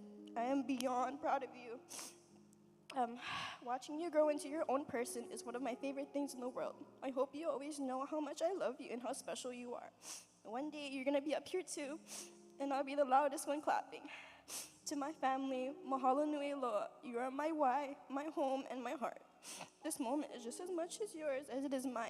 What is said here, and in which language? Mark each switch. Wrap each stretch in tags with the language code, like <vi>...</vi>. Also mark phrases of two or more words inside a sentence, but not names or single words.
<en>I am beyond proud of you. Watching you grow into your own person is one of my favorite things in the world. I hope you always know how much I love you and how special you are. One day you're gonna be up here too, and I'll be the loudest one clapping. To my family,</en> <haw>mahalo nui loa.</haw> <en>You are my why, my home, and my heart. This moment is just as much as yours as it is mine.</en>